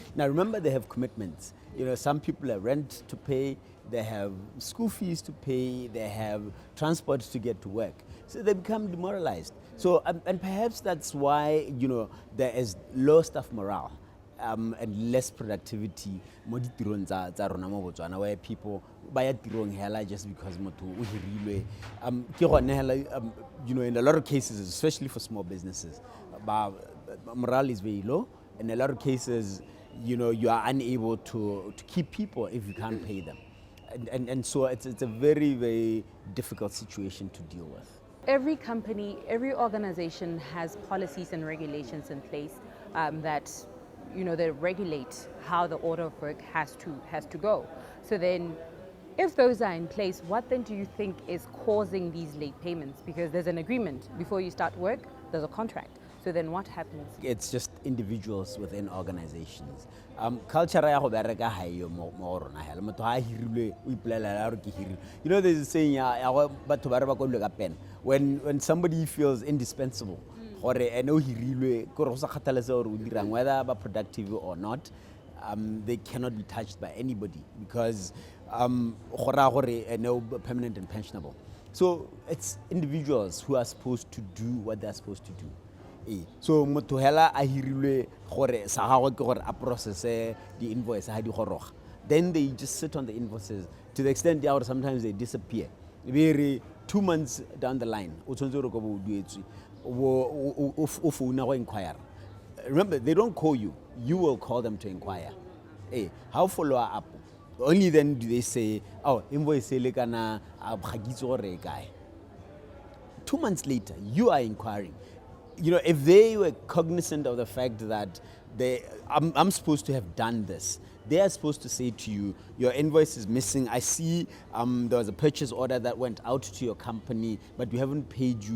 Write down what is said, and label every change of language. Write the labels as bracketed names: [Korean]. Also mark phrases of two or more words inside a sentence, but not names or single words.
[English] Now remember, they have commitments. You know, some people have rent to pay, they have school fees to pay, they have transport to get to work. So they become demoralized. So, and perhaps that's why, you know, there is low staff morale. And less productivity [Tswana] mo ditirong tsa rona mo Botswana, [English] where people [Tswana] ba ya tirong hela [English] just because [Tswana] motho o hirilwe. Ke gone hela, [English] you know, in a lot of cases, especially for small businesses, morale is very low. In a lot of cases, you know, you are unable to keep people if you can't pay them. And so it's a very, very difficult situation to deal with. Every company, every organization has policies and regulations in place that, you know, they regulate how the order of work has to go. So then, if those are in place, what then do you think is causing these late payments? Because there's an agreement before you start work, there's a contract. So then what happens? It's just individuals within organizations. [Tswana] Culture ya go bereka ha yo mo rona hela motho ha hirilwe o ipolela la re ke hirilwe. [English] You know, there's a saying [Tswana] ya batho ba re ba go le ka pen, [English] when somebody feels indispensable [Tswana] gore ene o hirilwe go re go sa kgathaletse gore o dirang, [English] whether ba productive or not, they cannot be touched by anybody because [Tswana] go ra gore ene [English] permanent and pensionable. So it's individuals who are supposed to do what they're supposed to do. [Tswana] So motho hela a hirilwe gore sa gagwe ke gore a [English] process the invoice [Tswana] ha di goroga, [English] then they just sit on the invoices to the extent that sometimes they disappear. Maybe 2 months down the line [Tswana] o tshwanetse re go bo duetswe o phone go inquire. [English] Remember, they don't call you, you will call them to inquire. How follow up? Only then do they say, oh, invoice [Tswana] le kana a bgagitse gore e kae. [English] 2 months later, you are inquiring. You know, if they were cognizant of the fact that I'm supposed to have done this, they are supposed to say to you, your invoice is missing. I see there was a purchase order that went out to your company, but we haven't paid you.